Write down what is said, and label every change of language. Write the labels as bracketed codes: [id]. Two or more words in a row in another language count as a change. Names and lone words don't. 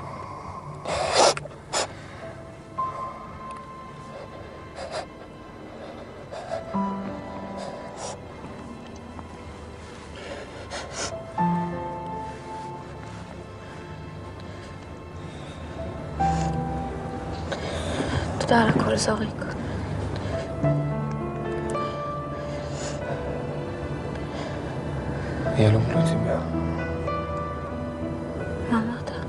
[he] תודה על הכל, זוריק. [ru] Я люблю тебя. [he] מה אמרת?